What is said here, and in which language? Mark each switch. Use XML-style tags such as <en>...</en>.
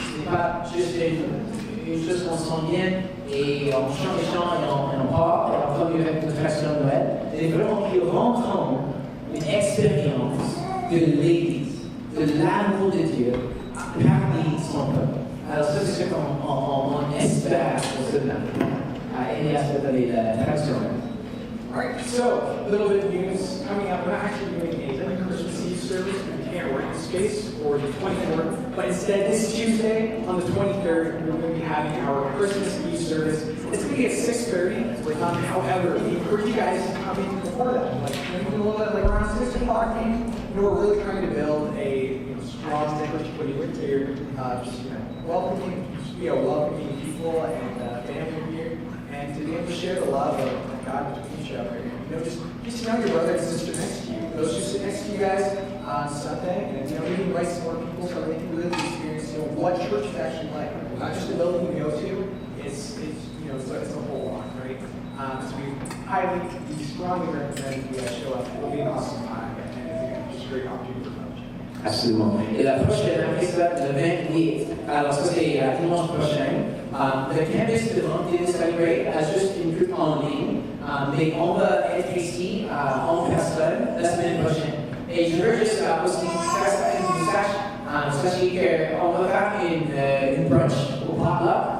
<fr>Ce n'est pas juste une chose qu'on sent bien et on chante les chants et on part et on continue avec notre tradition de Noël. C'est vraiment qu'ils rencontrent une expérience de l'Église, de l'amour de Dieu parmi son peuple. Alors ça, c'est ce qu'on espère pour ce Noël. Et à ce la tradition.</fr> <en>Alright, so a little bit of news coming up. We're not actually doing a Christmas Eve service. We can't rent space for the 24th, but instead this Tuesday on the 23rd, we're going to be having our Christmas Eve service. It's going to be at 6:30. However, we encourage you guys to come in before that, like maybe a little bit like around 6 o'clock. We're really trying to build a strong Christian here, just welcoming people and family here. And to be able to share the love of God between each other. Just to know your brother and sister next to you. Those who sit next to you guys on Sunday, and maybe invite some more people so they can really experience what church is actually like. Not just the building we go to, it's a whole lot, right? So we strongly recommend you guys show up. It'll be an awesome time, and it's just a great opportunity for fellowship.</en> <fr>Absolument. Et la prochaine, après ça, le 28, alors ça c'est dimanche prochain, le campus de Montpellier Celebrate a juste une groupe en ligne, mais on va être ici en personne la semaine prochaine. Et je veux juste aussi faire une message, sachez qu'on va faire une brunch au pop-up.</fr>